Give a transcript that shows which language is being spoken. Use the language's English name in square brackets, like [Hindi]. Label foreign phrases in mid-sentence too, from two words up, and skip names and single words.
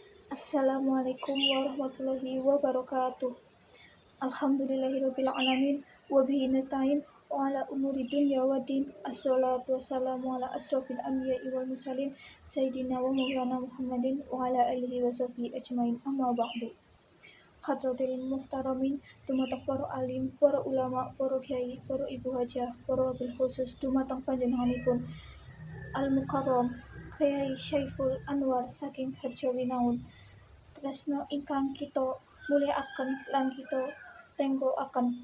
[Arabic] السلام عليكم ورحمة الله وبركاته. الحمد لله رب العالمين وبه نستعين وعلى أمور الدنيا والدين. الصلاة والسلام على أشرف الأنبياء والمرسلين سيدنا ومولانا محمد وعلى آله وصحبه أجمعين. أما بعد. حضرات المحترمين, [Javanese] dumateng para alim, para ulama, para kiai, para ibu hajah, para [Arabic] وبالخصوص [Javanese] dumateng panjenenganipun Al-Mukarram Kyai Syaiful Anwar saking Harjawinaun. Tresno ingkang kita mulyakaken lan kita tenggokaken.